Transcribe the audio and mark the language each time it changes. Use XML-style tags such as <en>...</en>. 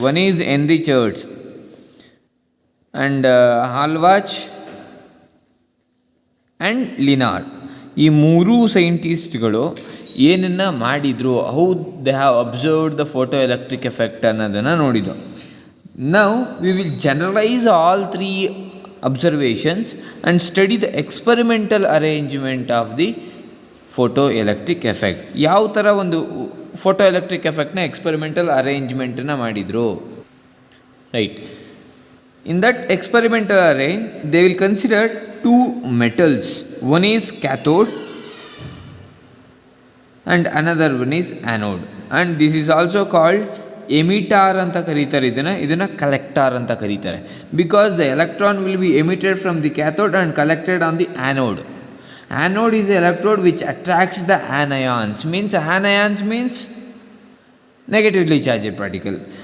<en>One is Henry Church and Hallwachs and Lenard.</en> <kn>ಈ ಮೂರೂ ಸೈಂಟಿಸ್ಟ್ಗಳು ಏನನ್ನು ಮಾಡಿದರು,</kn> <en>how they have observed the photo electric effect</en> <kn>ಅನ್ನೋದನ್ನು ನೋಡಿದ್ದು.</kn> <en>Now we will generalize all 3 observations and study the experimental arrangement of the photoelectric effect.</en> <kn>ಯಾವ ಥರ ಒಂದು photo electric ಎಫೆಕ್ಟ್ನ experimental ಅರೇಂಜ್ಮೆಂಟನ್ನು ಮಾಡಿದರು, right.</kn> <en>In that experimental arrange they will consider 2 metals. One is cathode and another one is anode, and this is also called</en> <kn>ಎಮಿಟಾರ್ ಅಂತ ಕರೀತಾರೆ. ಇದನ್ನು ಕಲೆಕ್ಟಾರ್ ಅಂತ ಕರೀತಾರೆ.</kn> <en>Because the electron will be emitted from the cathode and collected on the anode. Anode is electrode which attracts the anions. Anions means negatively charged particle.</en>